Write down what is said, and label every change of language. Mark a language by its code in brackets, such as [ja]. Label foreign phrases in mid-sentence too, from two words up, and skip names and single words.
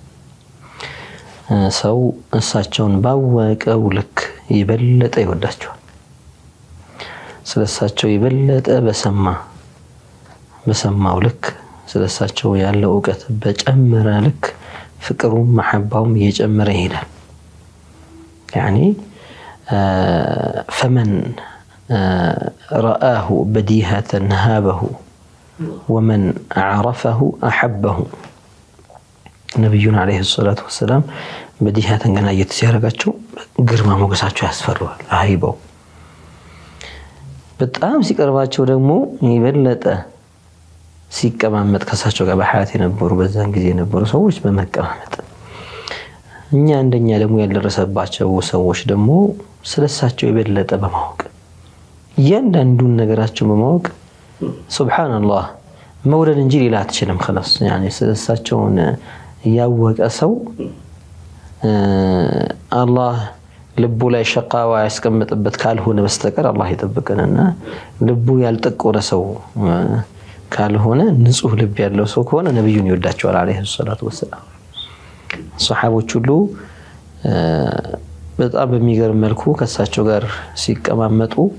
[am] ሰው እሳቸውን ባወቀው ልክ የበለጠ ይወዳቸዋል። ስለሳቸው የበለጠ በሰማው ልክ ስለሳቸው ያለው ዕውቀት በጨመረ ልክ ፍቅሩም መሐባውም እየጨመረ ይሄዳል። [ar] يعني فمن رآه بديهة هابه ومن عرفه أحبه [am] ነብዩን [ar] عليه الصلاة والسلام [am] በዲሃተን ገና እየተሲያረጋቸው ግርማ ሞገሳቸው ያስፈራዋል። አይበው በጣም ሲቀርባቸው ደግሞ ይበለጠ ሲቀማመጥ ከሳቸው ጋር በሐያት የነበሩ በዛን ጊዜ የነበሩ ሰዎች በመቀማመጥ እኛ እንደኛ ደግሞ ያልደረሰባቸው ሰዎች ደግሞ ስለሳቸው የበለጠ በማወቅ እያንዳንዱን ነገራቸው በማወቅ ሱብሃንአላህ መውደድ እንጂ ሌላ አትችልም። [ar] خلاص يعني [am] ስለሳቸውን ያወቀ ሰው አላህ ልቡ ላይ ሸቃዋ ያስቀምጥበት ካልሆነ በስተቀር አላህ ይጠብቀንና ልቡ ያልጠቆረ ሰው ካልሆነ ንጹህ ልብ ያለው ሰው ከሆነ ነብዩን ይወዳቸዋል [ar] عليه الصلاة والسلام። [am] ሱሐቦች ሁሉ በጣም በሚገርም መልኩ ከሳቸው ጋር ሲቀማመጡ